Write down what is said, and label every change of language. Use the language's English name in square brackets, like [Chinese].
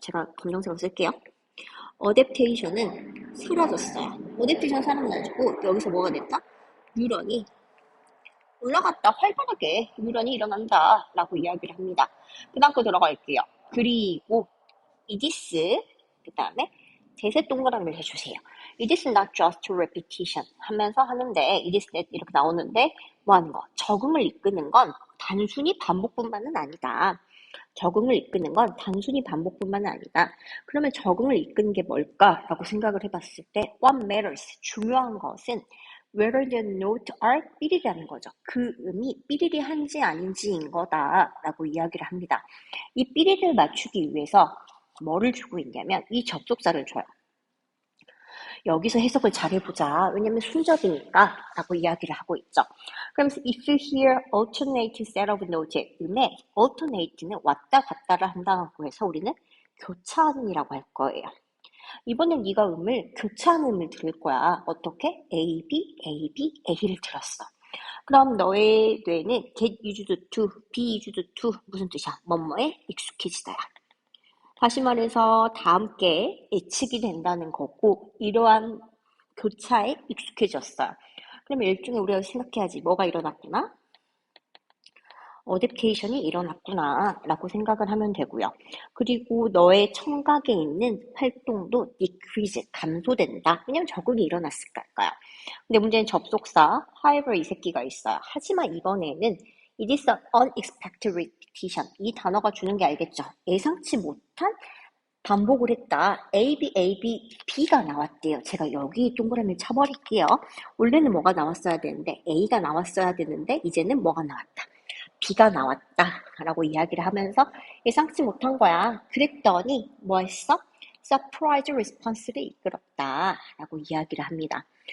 [Korean] 제가 검정색으로 쓸게요. 어댑테이션은 사라졌어요. 어댑테이션 사라져가지고 여기서 뭐가 됐다? 뉴런이 올라갔다. 활발하게 뉴런이 일어난다. 라고 이야기를 합니다. 그 다음 거 들어갈게요. 그리고 이디스 그 다음에 대세 동그라미를 해주세요. [English] It is not just repetition [Korean] 하면서 하는데 [English] it is not [Korean] 이렇게 나오는데 뭐 하는 거? 적응을 이끄는 건 단순히 반복뿐만은 아니다. 적응을 이끄는 건 단순히 반복뿐만은 아니다. 그러면 적응을 이끄는 게 뭘까라고 생각을 해봤을 때 [English] what matters [Korean] 중요한 것은 [English] whether the note are [Korean] 삐리리라는 거죠. 그 음이 삐리리한지 아닌지인 거다라고 이야기를 합니다. 이 삐리리를 맞추기 위해서 뭐를 주고 있냐면 이 접속사를 줘요. 여기서 해석을 잘해보자. 왜냐면 순접이니까 라고 이야기를 하고 있죠. 그러면서 [English] if you hear alternate set of note [Korean] 음에 alternate는 왔다 갔다를 한다고 해서 우리는 교차음이라고 할 거예요. 이번엔 네가 음을 교차하는 음을 들을 거야. 어떻게? A, B, A, B, A를 들었어. 그럼 너의 뇌는 [English] get used to, be used to [Korean] 무슨 뜻이야? 뭐뭐에 익숙해지다야. 다시 말해서 다 함께 예측이 된다는 거고 이러한 교차에 익숙해졌어요. 그러면 일종의 우리가 생각해야지 뭐가 일어났구나? 어댑테이션이 일어났구나 라고 생각을 하면 되고요. 그리고 너의 청각에 있는 활동도 decrease, 감소된다. 왜냐면 적응이 일어났을까요? 근데 문제는 접속사 however 이 새끼가 있어요. 하지만 이번에는 [English] it is an unexpected repetition. [Korean] 이 단어가 주는 게 알겠죠? 예상치 못한 반복을 했다. A, B, A, B, B가 나왔대요. 제가 여기 동그라미를 쳐버릴게요. 원래는 뭐가 나왔어야 되는데 A가 나왔어야 되는데 이제는 뭐가 나왔다. B가 나왔다 라고 이야기를 하면서 예상치 못한 거야. 그랬더니 뭐 했어? 서프라이즈 리스폰스를 이끌었다 라고 이야기를 합니다.